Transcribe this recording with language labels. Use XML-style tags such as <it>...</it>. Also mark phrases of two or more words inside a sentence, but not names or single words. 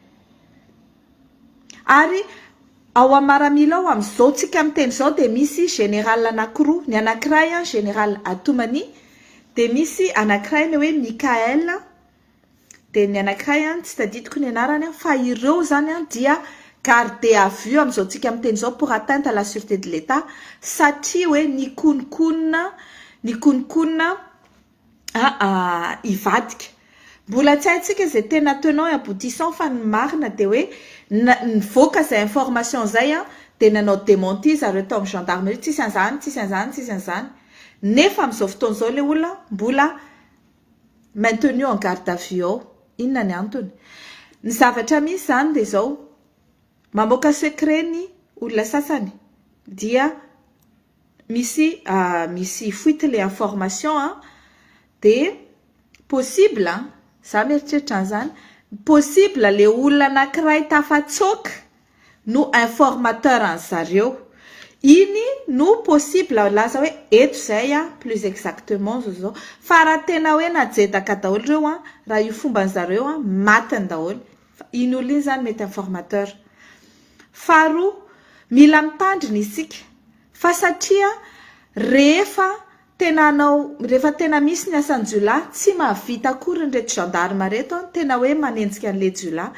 <mg>Ary ao Maramila ao amin'izao tsika amin'ny teny izao dia misy général anankiroa, ny anankiray général Atomani, dia misy anankiray ny hoe Mikael, dia ny anankiray tsy tadidiko ny anarany fa ireo zany dia</mg> <fr>garde à vue</fr> <mg>amin'izao tsika amin'ny teny izao</mg> <fr>pour atteinte à la sûreté de l'État</fr> <mg>satria hoe nikononkonona ivadika. Mbola tsy haintsika izay tena</mg> <fr>tenant et aboutissant</fr> <mg>fa ny marina dia hoe nivoaka izay information izay dia nanao démenti zareo tao amin'ny gendarmerie, tsisy an'izany. nefa amin'izao fotoana izao ilay olona mbola</mg> <fr>maintenu en garde à vue</fr> <mg>ao. Inona ny antony? Ny zavatra misy zany dia izao, mamoaka secret ny olona sasany dia misy</mg> <fr>fuite les informations</fr> <mg>dia possible za mieritreritra an'izany, possible le olona anankiray tafatsoaka no informateur an zareo. Iny no possible laza hoe eto zay</mg> <fr>plus exactement</fr> <mg>zao fa raha tena hoe najedaka daholo reo raha io fomban'zareo matiny daholo. Iny olona iny zany mety informateur. Faharoa, mila mitandrina isika fa satria rehefa tena misy ny asan'ny jiolahy tsy mahavita akory nyreto gendarme reto tena hoe manenjika an'le jiolahy.</mg>